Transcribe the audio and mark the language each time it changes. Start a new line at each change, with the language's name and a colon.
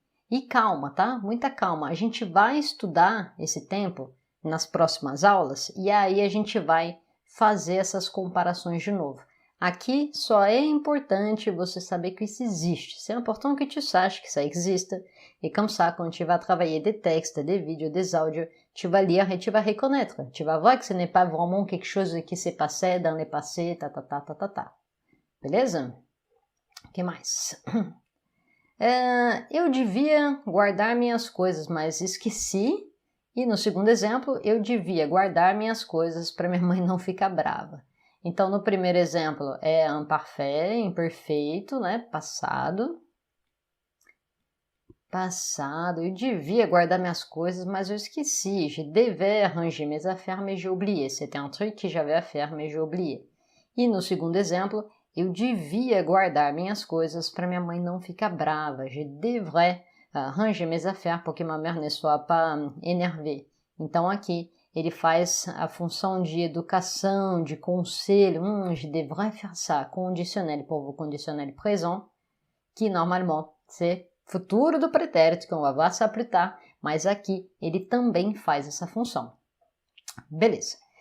Portuguese: E calma, tá? Muita calma. A gente vai estudar esse tempo nas próximas aulas e aí a gente vai fazer essas comparações de novo. Aqui só é importante você saber que isso existe.
French: C'est important que tu saches que ça existe. Et comme ça, quand tu vas travailler des textes, des vidéos, des audios, tu vas lire et tu vas reconnaître. Tu vas voir que ce n'est pas vraiment quelque chose qui s'est passé dans le passé,
Portuguese: Beleza? O que mais? Eu devia guardar minhas coisas, mas esqueci. E no segundo exemplo, eu devia guardar minhas coisas para minha mãe não ficar brava. Então, no primeiro exemplo é imparfait, imperfeito, né? Passado. Passado, eu devia guardar minhas coisas, mas eu esqueci.
French: Je devais ranger mes affaires, mais j'ai oublié. C'était un truc que j'avais à faire, mais j'ai oublié.
Portuguese: E no segundo exemplo, eu devia guardar minhas coisas para minha mãe não ficar brava.
French: Je devrais ranger mes affaires pour que ma mère ne soit pas énervée.
Portuguese: Então aqui ele faz a função de educação, de conselho.
French: Je devrais faire ça. Conditionnel pour vous, conditionnel présent, que normalement c'est futuro do pretérito, que on va voir ça plus tard,
Portuguese: mas aqui ele também faz essa função. Beleza.